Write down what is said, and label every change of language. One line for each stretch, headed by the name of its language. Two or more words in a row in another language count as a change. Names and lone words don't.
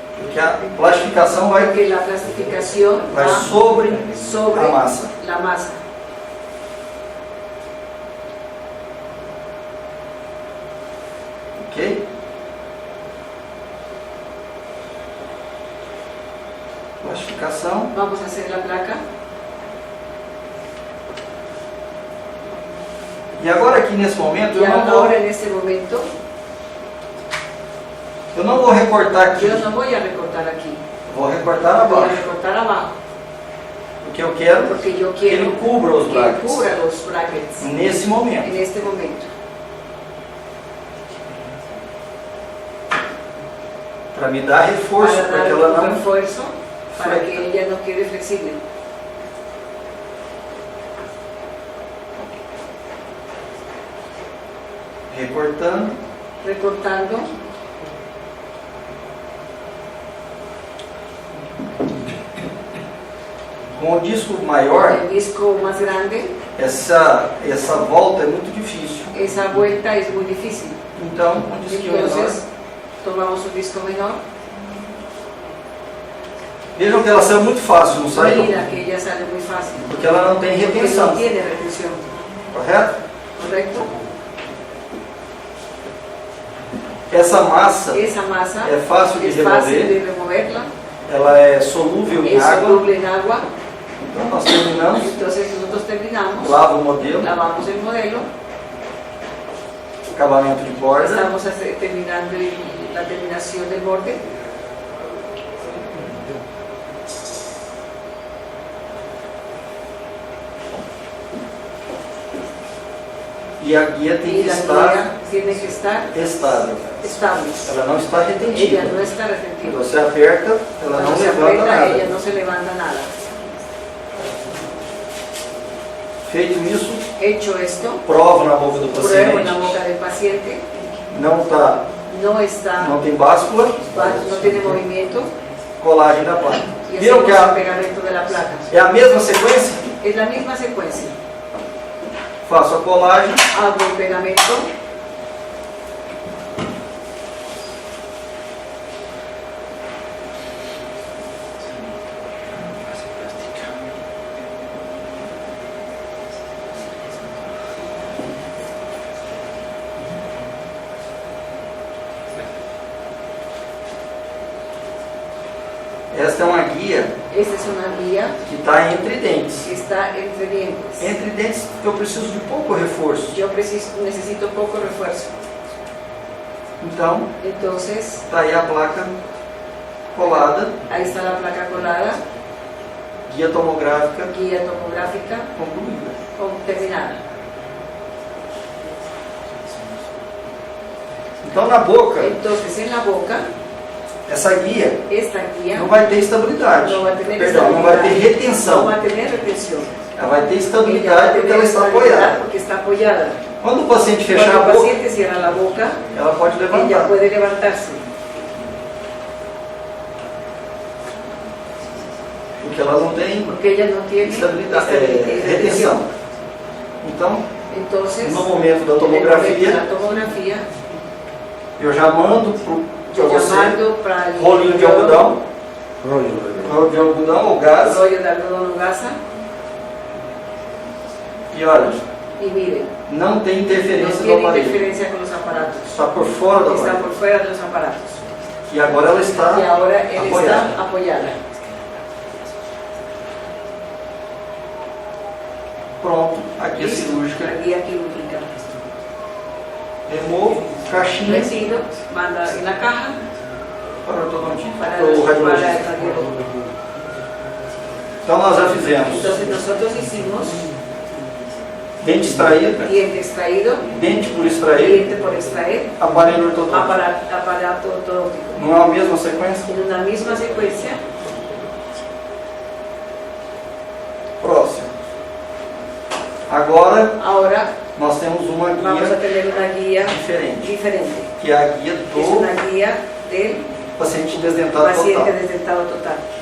Portuguese: Porque a plastificação vai
Spanish: Porque la plastificación
Portuguese: vai
Spanish: va
Portuguese: sobre
Spanish: sobre
Portuguese: a massa.
Spanish: la masa. Ok?
Portuguese: Plastificação.
Spanish: Vamos a hacer la placa.
Portuguese: E agora aqui nesse momento
Spanish: Y ahora en este momento
Portuguese: eu não vou recortar aqui,
Spanish: yo no voy a recortar aquí,
Portuguese: vou recortar
Spanish: voy a
Portuguese: abaixo,
Spanish: recortar abajo,
Portuguese: porque eu quero
Spanish: porque yo
Portuguese: que ele
Spanish: quiero
Portuguese: cubra os
Spanish: que
Portuguese: brackets
Spanish: cubra los brackets
Portuguese: nesse momento.
Spanish: en este momento,
Portuguese: Para me dar reforço,
Spanish: para para que dar
Portuguese: ela
Spanish: un
Portuguese: não
Spanish: refuerzo, para
Portuguese: fleca.
Spanish: que ella no quede flexible.
Portuguese: Recortando.
Spanish: Recortando,
Portuguese: Com o disco maior,
Spanish: el disco más grande,
Portuguese: essa volta é muito difícil.
Spanish: esa vuelta es muy difícil.
Portuguese: Então, um disquinho menor.
Spanish: Entonces, tomamos un disco menor.
Portuguese: Vejam que ela saiu muito fácil, não saiu?
Spanish: Mira que ella sale muy fácil.
Portuguese: Porque ela não tem
Spanish: Porque
Portuguese: retenção,
Spanish: no tiene retención,
Portuguese: correto?
Spanish: ¿correcto?
Portuguese: Essa massa
Spanish: Esa masa
Portuguese: é fácil de
Spanish: es fácil
Portuguese: remover,
Spanish: de removerla,
Portuguese: ela é solúvel em
Spanish: es
Portuguese: água.
Spanish: soluble en agua.
Portuguese: Então nós terminamos,
Spanish: Entonces nosotros terminamos,
Portuguese: lava o modelo,
Spanish: lavamos el modelo,
Portuguese: acabamento de borda,
Spanish: estamos terminando la terminación del borde.
Portuguese: e a guia tem
Spanish: Y
Portuguese: que
Spanish: la
Portuguese: estar
Spanish: guía tiene que estar
Portuguese: estável.
Spanish: estable.
Portuguese: Ela não está
Spanish: Ella
Portuguese: retentiva.
Spanish: no está retentiva.
Portuguese: Você aperta, ela
Spanish: Cuando
Portuguese: não
Spanish: se
Portuguese: levanta
Spanish: aprieta,
Portuguese: nada.
Spanish: ella no se levanta nada.
Portuguese: Feito isso,
Spanish: Hecho esto,
Portuguese: prova na boca do
Spanish: pruebo en la
Portuguese: paciente,
Spanish: boca del paciente,
Portuguese: não
Spanish: no
Portuguese: tem báscula,
Spanish: no tiene movimiento
Portuguese: colagem da placa.
Spanish: y
Portuguese: Viram
Spanish: hacemos
Portuguese: que
Spanish: el pegamento de la placa.
Portuguese: é a mesma sequência?
Spanish: Es la misma secuencia.
Portuguese: Faço a colagem,
Spanish: Hago el pegamento,
Portuguese: esta é uma guia
Spanish: esta es una guía
Portuguese: que está entre dentes.
Spanish: que está entre dientes.
Portuguese: Entre dentes, porque eu preciso de pouco reforço.
Spanish: Yo necesito poco refuerzo.
Portuguese: Então,
Spanish: Entonces,
Portuguese: está aí a placa colada,
Spanish: ahí está la placa colada,
Portuguese: guia tomográfica
Spanish: guía tomográfica
Portuguese: concluída.
Spanish: terminada.
Portuguese: Então, na boca,
Spanish: Entonces, en la boca,
Portuguese: essa guia
Spanish: esta guía
Portuguese: não vai ter estabilidade.
Spanish: no va a tener
Portuguese: Perdão, não vai ter
Spanish: estabilidad, no
Portuguese: retenção.
Spanish: va a tener retención.
Portuguese: Ela vai ter
Spanish: Ella va
Portuguese: estabilidade
Spanish: a
Portuguese: porque
Spanish: tener
Portuguese: ela está
Spanish: estabilidad
Portuguese: apoiada.
Spanish: porque está apoyada.
Portuguese: Quando o paciente fechar
Spanish: Cuando
Portuguese: a
Spanish: el
Portuguese: boca,
Spanish: paciente cierra la boca,
Portuguese: ela pode
Spanish: ella
Portuguese: levantar.
Spanish: puede levantarse,
Portuguese: Porque ela não tem
Spanish: porque ella no tiene
Portuguese: estabilidade,
Spanish: retención.
Portuguese: retenção. Então,
Spanish: Entonces,
Portuguese: no momento da
Spanish: en el momento de
Portuguese: tomografia,
Spanish: la tomografía,
Portuguese: eu já mando para você
Spanish: llamando para el
Portuguese: rolinho de algodão,
Spanish: Rollo.
Portuguese: rolo de algodão ou gás,
Spanish: rollo de algodón o gasa,
Portuguese: e olha,
Spanish: y mire,
Portuguese: não tem
Spanish: no
Portuguese: interferência do
Spanish: tiene
Portuguese: aparelho.
Spanish: interferencia con los aparatos,
Portuguese: Está por fora do
Spanish: está
Portuguese: aparelho.
Spanish: por fuera de los aparatos.
Portuguese: E agora ela está
Spanish: Y ahora él
Portuguese: apoiada.
Spanish: está apoyada.
Portuguese: Pronto, a guia
Spanish: Listo,
Portuguese: cirúrgica.
Spanish: la guía quirúrgica.
Portuguese: Removo, caixinha
Spanish: Recibo, manda en la caja
Portuguese: para o ortodontista,
Spanish: para
Portuguese: para o
Spanish: el
Portuguese: radiologista.
Spanish: radiólogo.
Portuguese: Então nós já fizemos
Spanish: Entonces nosotros hicimos
Portuguese: dente extraído,
Spanish: diente extraído,
Portuguese: dente por extrair,
Spanish: diente por extraer,
Portuguese: aparelho ortodôntico.
Spanish: aparato ortodóntico.
Portuguese: Não é a mesma sequência?
Spanish: En una misma secuencia.
Portuguese: Próximo. Agora
Spanish: Ahora
Portuguese: nós temos uma
Spanish: vamos a
Portuguese: guia
Spanish: tener una guía
Portuguese: diferente,
Spanish: diferente.
Portuguese: que é a guia
Spanish: Es
Portuguese: do
Spanish: una guía del
Portuguese: paciente desdentado
Spanish: paciente
Portuguese: total.
Spanish: desdentado total.